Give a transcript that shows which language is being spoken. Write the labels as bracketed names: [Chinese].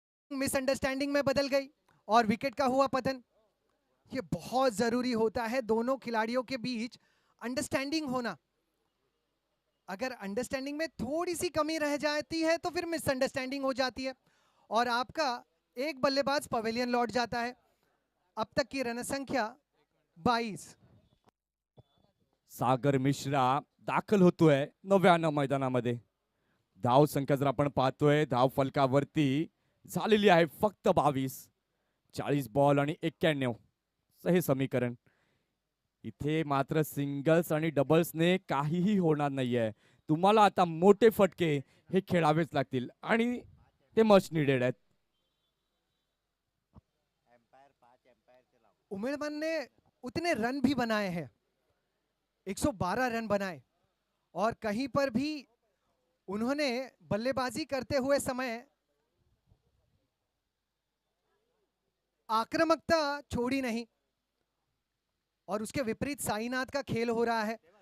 [Hindi] Misunderstanding में बदल गई और विकेट का हुआ पतन। ये बहुत जरूरी होता है दोनों खिलाड़ियों के बीच अंडरस्टैंडिंग होना। अगर अंडरस्टैंडिंग में थोड़ी सी कमी रह जाती है तो फिर मिसअंडरस्टैंडिंग हो जाती है और आपका एक बल्लेबाज पवेलियन लौट जाता है। अब तक की रन संख्या 22। [Marathi] सागर मिश्रा दाखल होतोय नव्यानं मैदानामध्ये. धाव संख्या जर आपण पाहतोय धाव फलकावरती झालेली आहे फक्त 22. 40 बॉल आणि 91 हे समीकरण. इथे मात्र सिंगल्स आणि डबल्सने काहीही होणार नाहीये. तुम्हाला आता मोठे फटके हे खेळावेच लागतील आणि ते [English] much needed [Marathi] आहेत. [Hindi] उमेड़मन ने उतने रन भी बनाए हैं, 112 रन बनाए और कहीं पर भी उन्होंने बल्लेबाजी करते हुए समय आक्रामकता छोड़ी नहीं और उसके विपरीत साईनाथ का खेल हो रहा है।